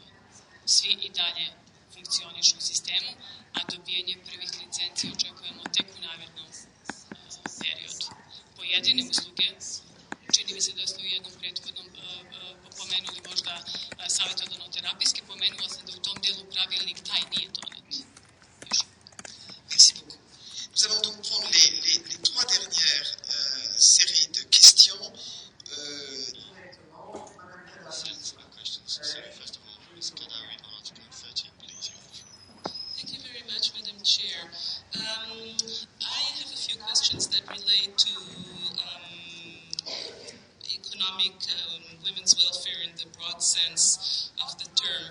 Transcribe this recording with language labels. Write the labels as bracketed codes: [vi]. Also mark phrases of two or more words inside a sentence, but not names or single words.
[sr] Svi i dalje funkcionišu u sistemu, a dobijanje prvih licenci očekujemo tek u narednom periodu. Pojedine usluge, čini mi se da ste u jednom prethodnom pomenuli možda savjetodavno-terapijski, pomenula sam da u tom delu pravilnik taj nije donet. [fr] Merci beaucoup. Nous allons donc prendre les trois dernières séries de questions. [en] Thank you very much, Madam Chair. I have a few questions that relate to economic women's welfare in the broad sense of the term.